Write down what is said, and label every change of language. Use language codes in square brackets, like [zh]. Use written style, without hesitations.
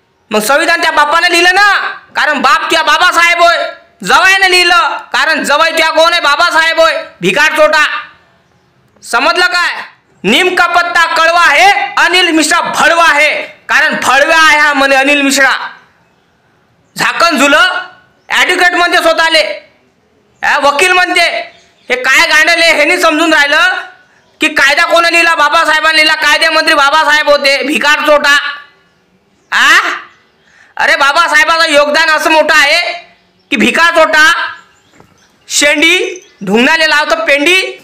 [mr] मग संविधान त्या बापाने लिहिलं ना, कारण बाप त्या बाबासाहेब होय। जवाईने लिहिलं, कारण जवाई त्या कोण आहे? बाबासाहेब होय। भिकार चोटा, समजलं काय? [hi] नीम का पत्ता कड़वा है, अनिल मिश्रा भड़वा है, [mr] कारण भड़वा आहे हा म्हणे अनिल मिश्रा। झाकण झुलं, ॲडव्होकेट म्हणते स्वतःले, वकील म्हणते। हे काय गांडले हे नाही समजून राहिलं की कायदा कोणी लिहिला? बाबासाहेबांनी लिहिला। कायदेमंत्री बाबासाहेब होते। भिकार चोटा। अरे बाबासाहेबांचं योगदान असं मोठं आहे की भिकार चोटा, शेंडी ढुंगणाले लावतो पेंडी।